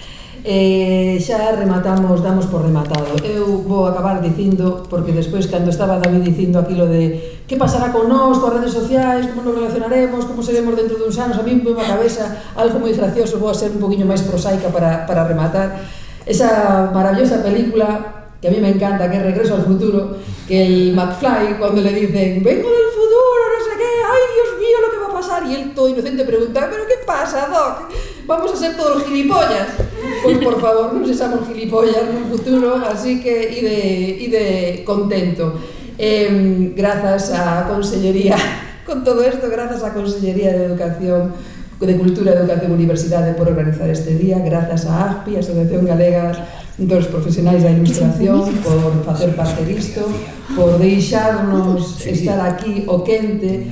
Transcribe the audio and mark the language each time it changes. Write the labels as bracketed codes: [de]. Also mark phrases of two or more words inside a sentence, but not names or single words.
[gl] Xa rematamos, damos por rematado. Eu vou acabar dicindo, porque despois cando estaba David dicindo aquilo de que pasará con nós, coas redes sociais, como nos relacionaremos, como seremos dentro de uns anos, [es] a mí me [gl] a cabeza algo moi gracioso, vou a ser un poquinho máis prosaica para rematar. [es] Esa maravillosa película que a mí me encanta, que é Regreso al futuro, que el McFly, cuando le dicen vengo del futuro, no sé qué, ay Dios mío lo que va a pasar, y él todo inocente pregunta, pero ¿qué pasa, Doc? Vamos a ser todos gilipollas. Pues por favor, [gl] non sexamos gilipollas no futuro, así que ide contento. Grazas á Consellería, con todo isto, grazas á Consellería de Educación, de Cultura, Educación e Universidade por organizar este día, grazas á ASPI, Asociación Galega dos Profesionais da Ilustración, por facer parte disto, por deixarnos estar aquí o quente.